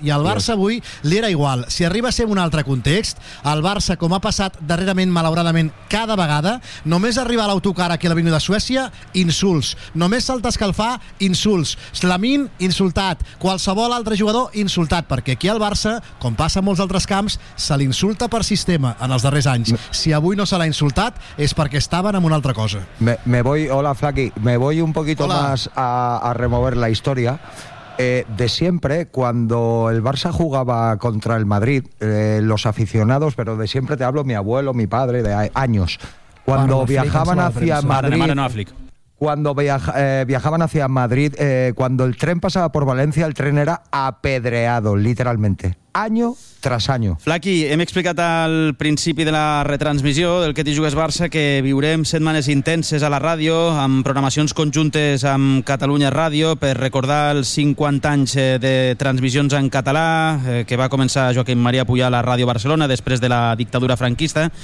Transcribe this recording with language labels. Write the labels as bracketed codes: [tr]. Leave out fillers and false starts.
[ca] I al Barça avui li era igual. Si arriba a ser un altre context, el Barça, com ha passat darrerament, malauradament, cada vegada, només arribar a l'autocar aquí a l'avinguda Suècia, insults. Només salta a escalfar, insults. Slamin, insultat. Qualsevol altre jugador, insultat. Perquè aquí al Barça, com passa en molts altres camps, se l'insulta per sistema en els darrers anys. Si avui no se l'ha insultat, és perquè estaven en una altra cosa. [es] Hola, Flaqui. Me voy un poquito más a remover la historia. De siempre, cuando el Barça jugaba contra el Madrid, los aficionados, pero de siempre te hablo, mi abuelo, mi padre, de años, cuando viajaban hacia Madrid, cuando el tren pasaba por Valencia, el tren era apedreado, literalmente. Año tras año. [ca] Flaqui, hem explicat al principi de la retransmissió del Que t'hi jugues Barça que viurem setmanes intenses a la ràdio amb programacions conjuntes amb Catalunya Ràdio per recordar els 50 anys de transmissions en català que va començar Joaquim Maria Puyà a la Ràdio Barcelona després de la dictadura franquista.